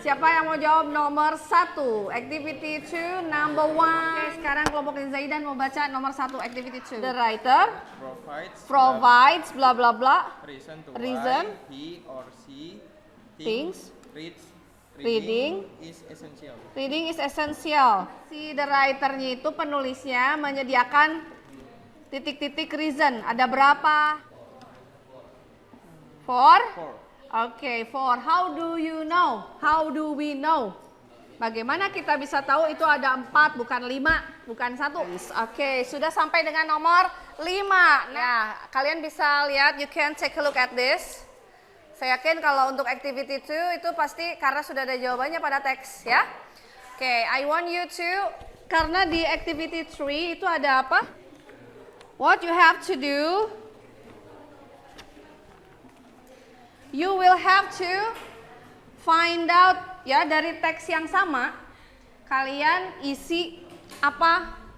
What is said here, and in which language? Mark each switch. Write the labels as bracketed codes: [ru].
[id] Siapa yang mau jawab nomor 1? Activity 2 number 1. Oke, sekarang kelompok Zaidan mau baca nomor 1 activity 2. [en] The writer provides bla bla bla reason reason why he or she thinks reading is essential. reading is essential. [id] Si the writer-nya itu penulisnya menyediakan titik-titik reason. Ada berapa? 4? Oke, 4. [en] How do you know? How do we know? [id] Bagaimana kita bisa tahu itu ada 4 bukan 5, bukan 1. Oke, sudah sampai dengan nomor 5. Nah, kalian bisa lihat, [en] you can take a look at this. [id] Saya yakin kalau untuk activity 2 itu pasti karena sudah ada jawabannya pada teks ya. Oke, [en] I want you to, [id] karena di activity 3 itu ada apa? [en] What you have to do, you will have to find out ya [id] dari teks yang sama, kalian isi apa?